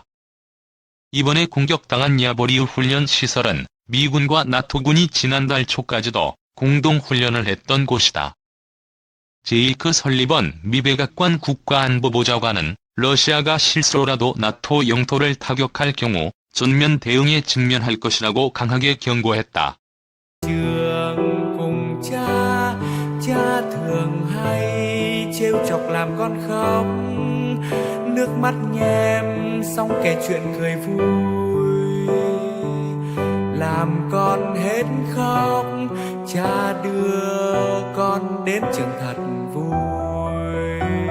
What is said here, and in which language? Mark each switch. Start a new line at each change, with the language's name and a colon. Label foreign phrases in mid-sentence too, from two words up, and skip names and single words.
Korean: 이번에 공격당한 야보리우 훈련 시설은 미군과 나토군이 지난달 초까지도 공동훈련을 했던 곳이다. 제이크 설리번 미 백악관 국가안보보좌관은 러시아가 실수로라도 나토 영토를 타격할 경우 전면 대응에 직면할 것이라고 강하게 경고했다.
Vietnamese: Trường cùng cha, cha thường hay trêu chọc làm con khóc, nước mắt nhem xong kể chuyện cười vui, làm con hết khóc, cha đưa con đến trường thật vui.